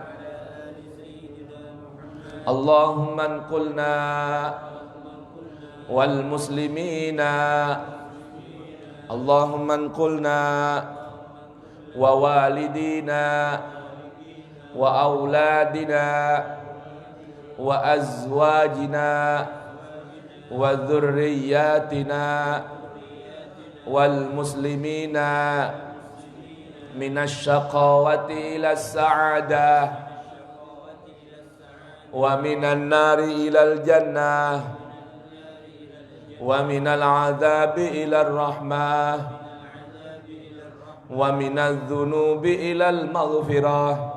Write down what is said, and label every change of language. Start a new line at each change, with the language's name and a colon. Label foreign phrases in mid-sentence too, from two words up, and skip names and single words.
Arabic: اللهم انقلنا والمسلمين اللهم انقلنا ووالدينا وأولادنا وأزواجنا وذرياتنا والمسلمين من الشقاوة إلى السعادة ومن النار إلى الجنة ومن العذاب إلى الرحمة ومن الذنوب إلى المغفرة